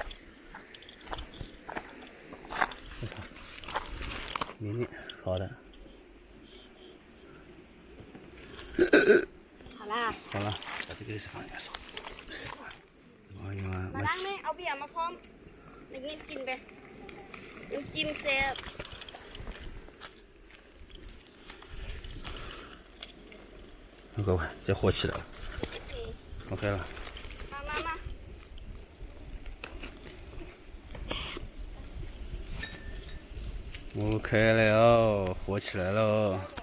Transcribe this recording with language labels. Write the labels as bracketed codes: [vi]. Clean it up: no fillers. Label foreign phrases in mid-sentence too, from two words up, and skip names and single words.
[zh] 明好的。好啦，把这个放下手。 [th] มาล้างไหมเอาเบียร์มาพร้อมเด็กๆกินไปจิ้มแซ่บ [zh] 各位，这火起来了，OK 了。 มา OK 了，火起来了。